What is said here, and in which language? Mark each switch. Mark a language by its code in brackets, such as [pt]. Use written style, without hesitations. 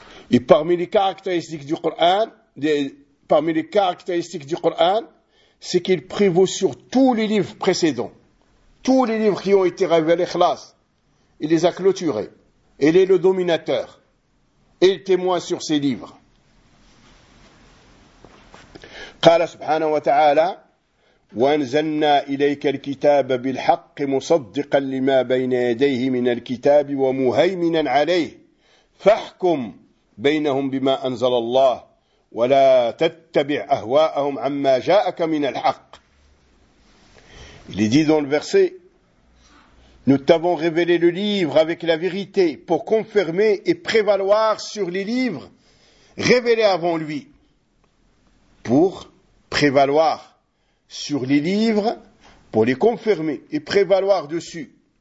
[fr] Et parmi les caractéristiques du Coran, c'est qu'il prévaut sur tous les livres précédents. Tous les livres qui ont été révélés, khlas. Il les a clôturés. Il est le dominateur. Et il témoigne sur ses livres. [ar] قال سبحانه وتعالى وأنزلنا إليك الكتاب بالحق مصدقا لما بين يديه من الكتاب ومهيمنا عليه فاحكم بينهم بما أنزل الله ولا تتبع أهواءهم عما جاءك من الحق. [fr] Il est dit dans le verset: nous t'avons révélé le livre avec la vérité pour confirmer et prévaloir sur les livres révélés avant lui. Pour prévaloir sur les livres, pour les confirmer et prévaloir dessus.